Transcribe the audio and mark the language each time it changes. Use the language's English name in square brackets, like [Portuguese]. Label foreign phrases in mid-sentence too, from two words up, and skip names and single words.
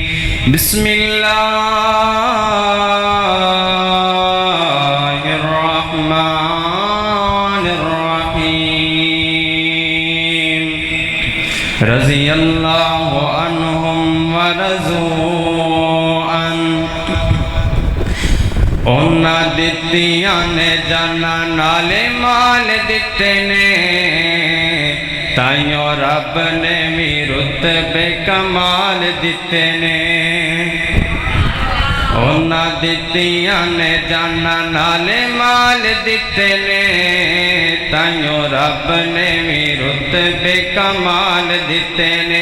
[Arabic] بسم الله الرحمن الرحيم. رضي الله عنهم ورضوا عن. [Punjabi] انہاں دتیاں نے جاناں نالے مال دتے نے، تاہیوں رب نے وی رتبے کمال دتے نے. انہاں دتیاں نے جاناں نالے مال دتے نے، تاہیوں رب نے وی رتبے کمال دتے نے.